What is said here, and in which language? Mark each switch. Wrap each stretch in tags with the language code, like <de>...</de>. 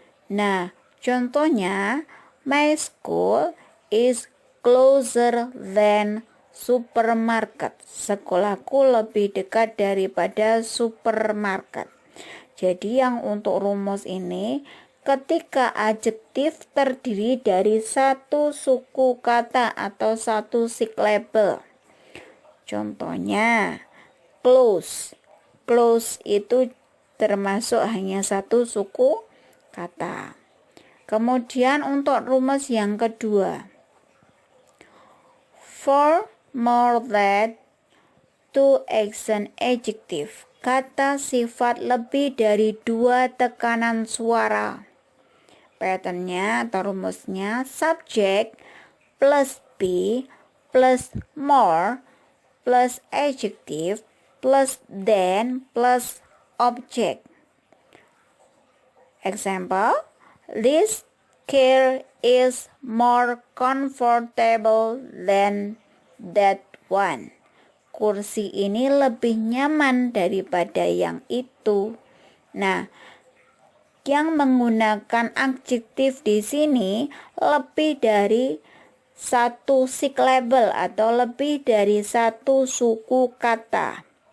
<id>Nah, contohnya,</id> <en>my school is closer than supermarket.</en> <id>Sekolahku lebih dekat daripada supermarket. Jadi yang untuk rumus ini, ketika adjektif terdiri dari satu suku kata atau satu syllable. Contohnya, close. Close itu termasuk hanya satu suku kata. Kemudian untuk rumus yang kedua,</id> <en>for more than 2 action adjective.</en> <id>Kata sifat lebih dari 2 tekanan suara. Patternnya atau rumusnya</id> <en>subject plus be plus more plus adjective plus then plus object. Example, this chair is more comfortable than that one.</en> <id>Kursi ini lebih nyaman daripada yang itu. Nah, yang menggunakan adjektif di sini lebih dari satu syllable atau lebih dari satu suku kata.</id>